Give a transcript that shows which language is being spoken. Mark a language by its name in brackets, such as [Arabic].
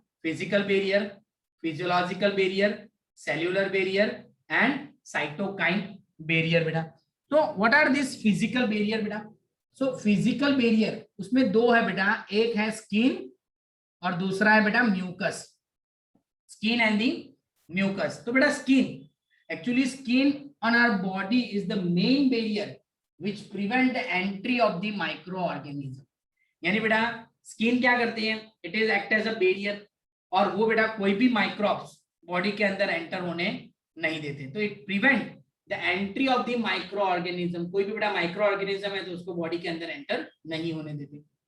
[English] Physical barrier, physiological barrier, cellular barrier and cytokine barrier बेटा। [Hindi] तो [English] what are this physical barrier [Hindi] बेटा? So physical barrier उसमें 2 है बेटा, एक है स्किन और दूसरा है बेटा mucus, skin and the mucus. [English] तो बेटा skin, actually skin on our body is the main barrier which prevent the entry of the microorganism। [Hindi] यानी बेटा स्किन क्या करती है? [English] it is act as a barrier, [Hindi] और वो बेटा कोई भी माइक्रोब्स बॉडी के अंदर एंटर होने नहीं देते। [English] तो it prevent the entry of the microorganism. [Hindi] कोई भी बेटा माइक्रो ऑर्गेनिज्म है तो उसको बॉडी के अंदर एंटर नहीं होने देते।